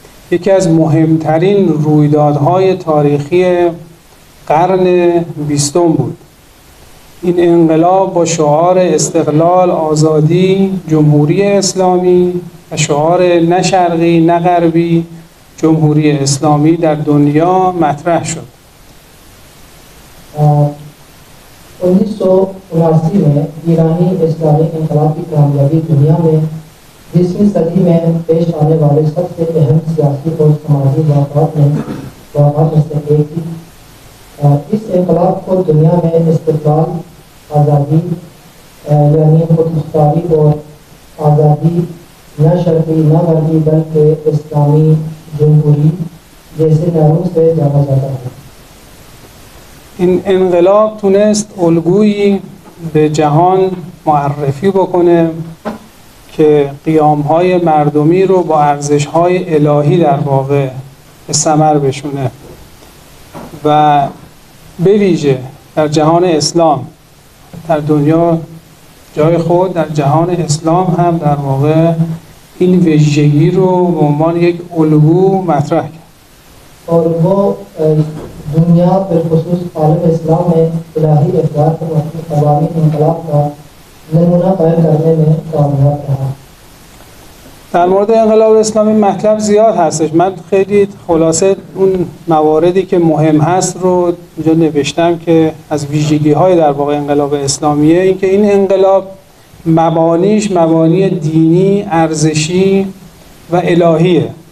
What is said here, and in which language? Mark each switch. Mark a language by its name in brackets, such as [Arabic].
[Persian] یکی از مهمترین رویدادهای تاریخی قرن 20 بود. این انقلاب با شعار استقلال، آزادی، جمهوری اسلامی و شعار نه شرقی نه غربی، جمهوری اسلامی در دنیا مطرح شد. [Urdu] 1979 میں ایرانی اسلامی انقلاب کی کامیابی دنیا میں 20ویں صدی میں پیش آنے والے سب سے اہم سیاسی اور سماجی واقعات میں سے ایک تھی. اس انقلاب کو دنیا میں استقلال، آزادی یعنی خود مختاری اور آزادی، نہ شرقی نہ غربی بلکہ اسلامی جمہوری جیسے ناموں سے جانا جاتا ہے. [Persian] این انقلاب تونست الگویی به جهان معرفی بکنه که قیام‌های مردمی رو با ارزش‌های الهی در واقع به ثمر بشونه و به ویژه در جهان اسلام، در دنیا جای خود در جهان اسلام هم در واقع این ویژگی رو به عنوان یک الگو مطرح کرد. [Urdu] اور وہ دنیا بالخصوص عالم اسلام میں الہی اقدار کو عوامی انقلاب کا نمونہ قائم کرنے میں کامیاب رہا. [Persian] در مورد انقلاب اسلامی مطلب زیاد هستش. من خیلی خلاصه اون مواردی که مهم هست رو اینجا نوشتم که از ویژگی‌های در واقع انقلاب اسلامیه. این که این انقلاب مبانیش مبانی دینی، ارزشی و الهیه.